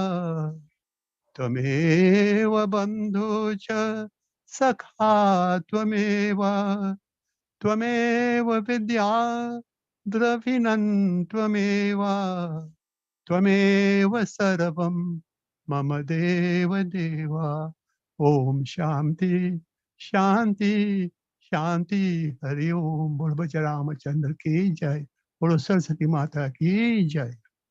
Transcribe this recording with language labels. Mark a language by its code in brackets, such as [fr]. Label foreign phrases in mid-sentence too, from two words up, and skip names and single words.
[sa] त्वमेव बन्धु च सखा त्वमेव त्वमेव विद्या द्रविणं त्वमेव त्वमेव सर्वं मम देव देवा ओम शांति शांति शांति हरि ओम। [hi] बोल बच रामचंद्र की जय। बोलो सरस्वती माता की जय।